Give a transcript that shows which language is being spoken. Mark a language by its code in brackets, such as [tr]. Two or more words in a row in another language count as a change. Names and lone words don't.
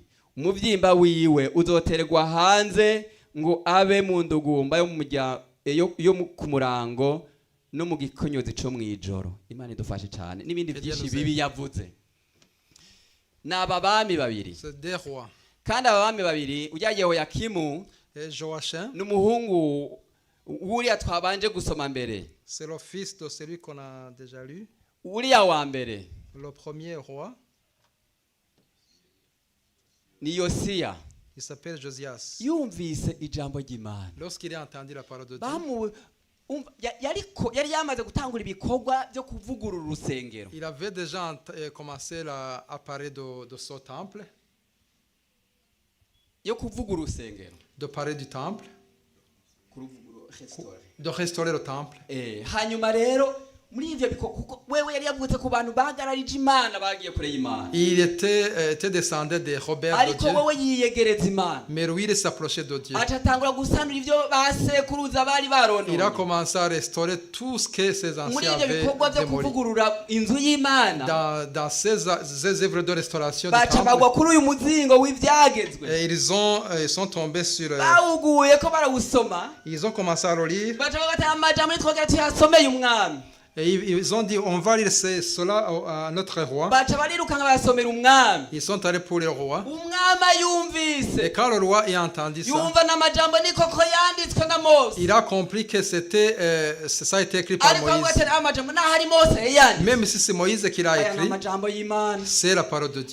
[rn] Umuvyimba wiwe uzoterwa hanze ngo abe mu ndugumba yo ku murango no mu gikonyozi co mwijoro. Imana idufashe cyane. N'ibindi byinshi bibi yavuze. N'aba bami babiri, kandi aba bami babiri ujya Yehoyakimu n'umuhungu uriya twabanje gusoma mbere. [fr] C'est le fils de celui qu'on a déjà lu. [rn] Uriya wa mbere, [fr] le premier roi, [rn] ni Yosiya. [fr] Il s'appelle Josias. [rn] Yumvise ijambo ry'Imana. [fr] Lorsqu'il a entendu la parole de Dieu, [rn] yari yamaze gutangura ibikorwa byo kuvugurura urusengero. [fr] Il avait déjà commencé à parler de son temple. [rn] Yo kuvugurura urusengero. [fr] De parler du temple. De restaurer le temple. [rn] Hanyuma rero muri ivyo biko wewe yari yavutse ku bantu bagararije Imana bagiye kure y'Imana. [fr] Il était descendant de Robert de Dieu. [rn] Ariko wewe yiyegereza Imana. [fr] Mais lui il s'approchait de Dieu. [rn] Acatangura gusanura ivyo basekuruza bari baronona. [fr] Il a commencé à restaurer tout ce que ses anciens avaient démoli. [rn] Muri ivyo bikogwa byo kuvugurura inzu y'Imana. [fr] Dans ces œuvres de restauration du temple. [rn] Bacabagwa kuri uyu muzingo w'ivyagezwe. [fr] Et ils sont tombés sur [rn] bawuguye ko barawusoma. [fr] Ils ont commencé à le lire. Bacabagata amajambo twogera tuyasomeye umwami. Et ils ont dit, on va lire cela à notre roi. Ils sont allés pour le roi. Et quand le roi a entendu ça, il a compris que ça a été écrit par Moïse. Même si c'est Moïse qui l'a écrit, c'est la parole de Dieu.